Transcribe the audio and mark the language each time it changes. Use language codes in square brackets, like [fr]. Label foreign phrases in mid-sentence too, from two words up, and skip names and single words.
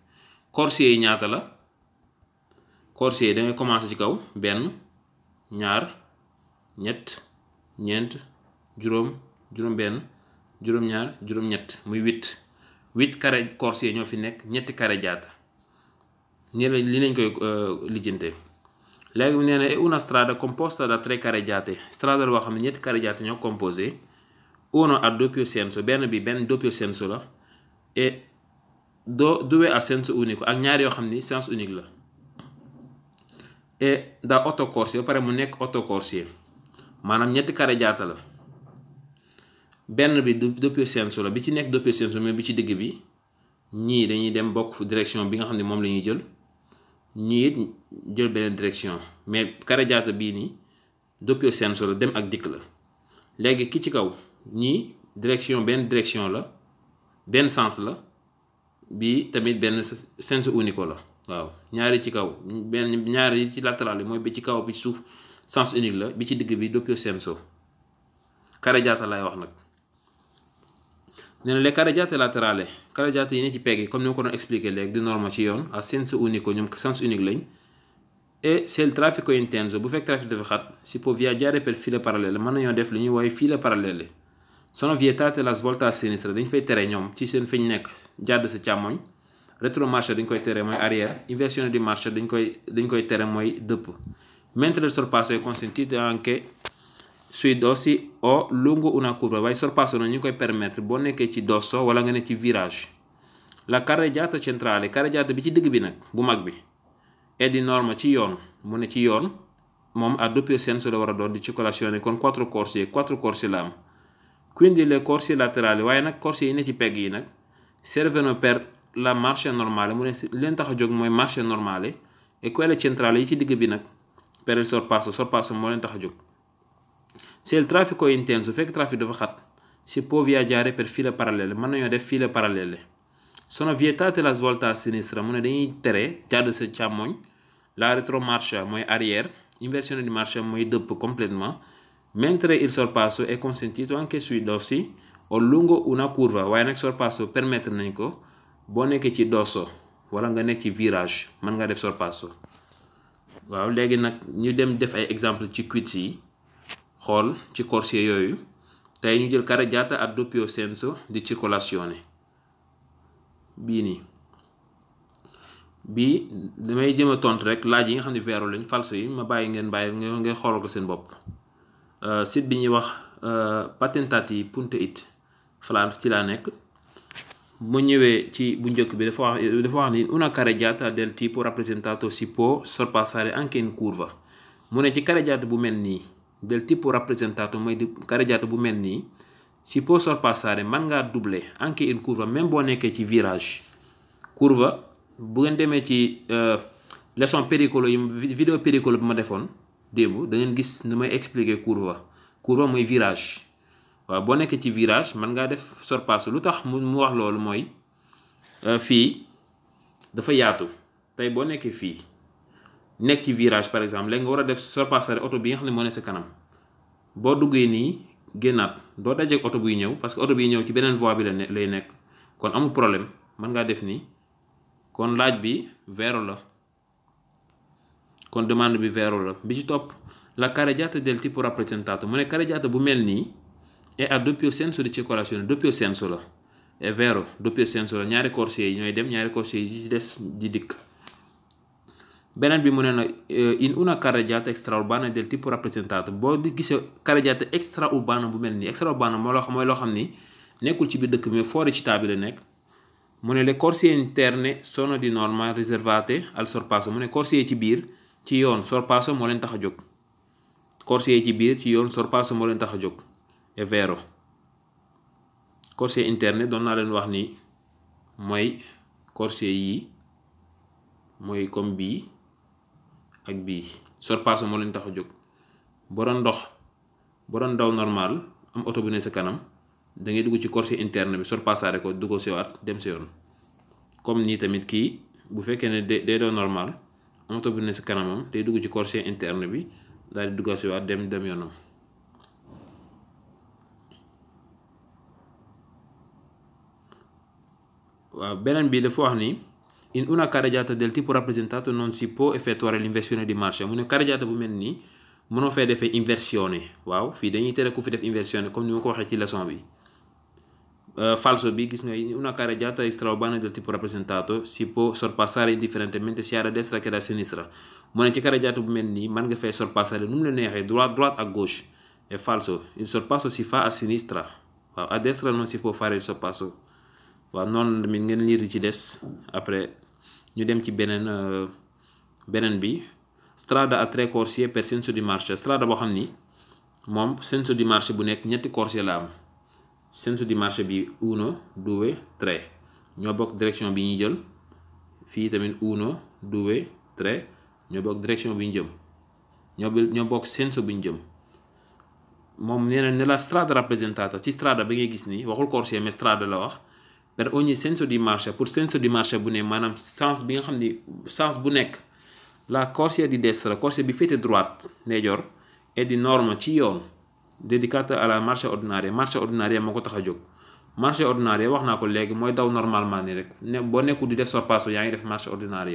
[wo] corsie yi ñaata la corsie yi da ngay commencer ci kaw benn ñaar ñett ñeent juróom benn juróom ñaar juróom ñett muy 8 carré corsie ñoo fi nekk ñetti carreggiata nii la li lañ koy lijjante. léegi mu nee na [it] è una strada composta da 3 carreggiate [wo] strada boo xam ne ñetti carreggiate ñoo composé. [it] Uno a doppio senso [wo] benn [it] doppio senso [wo] la et [it] due a senso unico [wo] ak ñaar yoo xam ni [fr] sens unique [wo] la. et [it] da 8 corsie [wo] ba pare mu nekk 8 corsie maanaam ñetti carreggiata la. benn bi [it] doppio senso [wo] la bi ci nekk [it] doppio senso [wo] mais bi ci digg bi ñii dañuy dem bokk direction bi nga xam ne moom la ñuy jël ñii it jël beneen direction mais carreggiata bii nii [it] doppio senso [wo] la dem ak dikk la. léegi ki ci kaw ñii benn direction la benn sens la bi tamit benn [it] senso unico [wo] la. waaw ñaari ci kaw ñaari ci latéral yi mooy bi ci kaw bi ci suuf [fr] sens unique [wo] la bi ci digg bi [it] doppio senso carreggiata [wo] lay wax nag. nee na les [it] carreggiate laterali [wo] carreggiate yi ne ci pegg yi comme ni ma ko doon expliqué léegi [it] di norma [wo] ci yoon [it] a senso unico [wo] ñoom [fr] sens unique [wo] lañ. et [it] se il traffico è intenso [wo] bu fekk trafic dafa xat [it] si può viaggiare per file parallele [wo] mën nañoo def li ñuy woowee [it] file parallele. Sono vietate la svolta a sinistra [wo] dañ fay tere ñoom ci seen fi ñu nekk jàdd sa càmmoñ. Retromarcia dañ koy tere mooy arrière, [it] inversione di marcia [wo] dañ koy tere mooy dëpp. [it] Mentre il sorpasso è consentito anche sui dossi o lungo una curva [wo] waaye sorpasso na ñu koy permettre boo nekkee ci dosso wala nga ne ci virage. [it] La carreggiata centrale [wo] carreggiata bi ci digg bi nag bu mag bi è [it] di norma [wo] ci yoon mu ne ci yoon moom [it] a doppio senso [wo] la war a doon [it] di circolazione con 4 corsie [wo] la am. [it] Quindi le corsie laterali [wo] waaye nag corsie yi ne ci pegg yi nag [it] servono per la marcia normale [wo] mu ne leen tax a jóg mooy [it] marcia normale e quelle centrali [wo] yi ci digg bi nag [it] per il sorpasso [wo] moo leen tax a jóg. [it] Se il traffico è intenso [wo] fekk trafic dafa xat [it] si può viaggiare per file parallele [wo] mën nañoo def [it] file parallele. Sono vietate la svolta a sinistra [wo] mu ne dañuy tere jàdd sa càmmoñ. [it] La retromarcia [wo] mooy arrière, [it] inversione di marcia [wo] mooy dëpp complètement. [it] Mentre il sorpasso è consentito anche sui dossi o lungo una curva [wo] waaye nag sorpasso permettre nañ ko boo nekkee ci dosso wala nga nekk ci virage mën nga def sorpasso. waaw léegi nag ñu dem def ay exemple ci quiz yi xool ci corsie yooyu tey ñu jël [it] carreggiata a doppio senso di circolazione [wo] bii nii bii damay jëm a tontu rek laaj yi nga xam ne vero lañ falso yi ma ngeen xoolal ko seen bopp. Site bi ñuy wax [it] patentati punto [wo] it falan ci laa nekk. mu ñëwee ci bu njëkk bi dafa wax ni [it] una carreggiata del tipo rappresentato si può sorpassare anche in curva. [wo] mu ne ci carreggiata bu mel nii [it] del tipo rappresentato [wo] mooy di carreggiata bu mel nii si può sorpassare man ngaa doubler [it] anche in curva [wo] même boo nekkee ci virage. curva bu ngeen demee ci leçon pericolo yi vidéo pericolo bi ma defoon démb da ngeen gis ni may expliquer curva mooy virage. waaw boo nekkee ci virage man ngaa def sorpasso lu tax mu wax loolu mooy fii dafa yaatu tey boo nekkee fii nekk ci virage [fr] par exemple [wo] léegi nga war a def sorpassare oto bi nga xam ne moo ne sa kanam boo duggee nii génnaat doo dajeek oto buy ñëw [fr] parce que [wo] oto biy ñëw ci beneen voie bi lay nekk kon amul problème mën ngaa def nii kon laaj bi vero la kon demande bi vero la. bi ci topp [it] la carreggiata del tipo rappresentato [wo] mu ne carreggiata bu mel nii [it] e a doppio senso di circolazione doppio senso [wo] la [it] è vero doppio senso [wo] la ñaari corsie yi ñooy dem ñaari corsie yi ci des di dikk. beneen bi mu ne na [it] in una carreggiata extraurbana del tipo rappresentato [wo] boo di gisee [it] carreggiata extraurbana [wo] bu mel nii extraurbana mooy loo xam ni nekkul ci biir dëkk bi mais [it] fuori città [wo] bi la nekk. mu ne [it] le corsie interne sono di norma riservate al sorpasso [wo] mu ne corsie yi ci biir ci yoon sorpasso moo leen tax a jóg. corsie yi ci biir ci yoon sorpasso moo leen tax a jóg [it] è vero. corsie interne [wo] doon naa leen wax ni mooy corsie yi mooy comme bii ak bii sorpasso moo leen tax a jóg. boo doon daw normal am oto bu ne sa kanam da ngay dugg ci [it] corsie interne [wo] bi sorpassare ko dugg si waat dem si yoon. comme nii tamit kii bu fekkee ne day daw normal am oto bu ne sa kanamam day dugg ci [it] corsie interne [wo] bi daal di dugg si waat dem yoonam. waaw beneen bi dafa wax ni [it] in una carreggiata del tipo rappresentato non si può effettuare l'inversione di marcia [wo] mu ne carreggiata bu mel nii mënoo fay defee inversione. waaw fii dañuy tere ku fi def inversione comme ni ma ko waxee ci leçon bi. falso bi gis nga [it] in una carreggiata extraurbana del tipo rappresentato si può sorpassare indifferentemente sia da destra che da sinistra [wo] mu ne ci carreggiata bu mel nii mën nga fay sorpassare nu mu la neexee droite ak gauche. [it] è falso il sorpasso si fa a sinistra waaw a destra non si può fare il sorpasso. [wo] waaw noonu tamit ngeen liir ci des après ñu dem ci beneen bi [it] strada a 3 corsie per senso di marcia. [wo] strada boo xam ni moom [it] senso di marcia [wo] bu nekk ñetti corsie la am. [it] senso di marcia [wo] bi 1 2 3 ñoo bokk direction bi ñuy jël fii tamit 1 2 3 ñoo bokk direction bi ñu jëm ñoo bokk senso bi ñu jëm. moom nee na [it] nella strada rappresentata [wo] ci strada bi ngay gis nii waxul corsie mais strada la wax. [it] per ogni senso di marcia [wo] pour [it] senso di marcia [wo] bu ne maanaam sens bi nga xam ni sens bu nekk la [it] corsia di destra [wo] corsia bi féete droite ndeyjoor [it] è di norma [wo] ci yoon [it] dedicata alla marcia ordinaria [wo] moo ko tax a jóg. [it] marcia ordinaria [wo] wax naa ko léegi mooy daw normalement ni rek ne boo nekkul di def sorpasso yaa ngi def [it] marcia ordinaria.